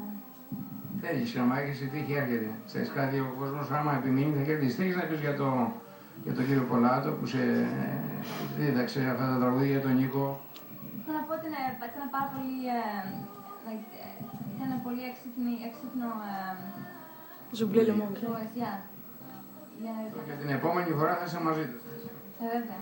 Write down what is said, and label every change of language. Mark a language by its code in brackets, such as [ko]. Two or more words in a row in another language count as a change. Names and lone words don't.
[el] Θέλεις, άμα έχεις η τύχη έρχεται. Ξέρεις κάτι, ο κόσμος άμα επιμείνει θα κερδίσει. Θέλεις να πεις για τον κύριο Πολάτο που σε δίδαξε αυτά τα τραγούδια για τον Νίκο? Θέλω να πω ότι ήταν πάρα πολύ, ήταν πολύ έξυπνο [fr] J'ai oublié le mot. [el] προεσιά. Και την επόμενη φορά θα είσαι μαζί του. Βέβαια.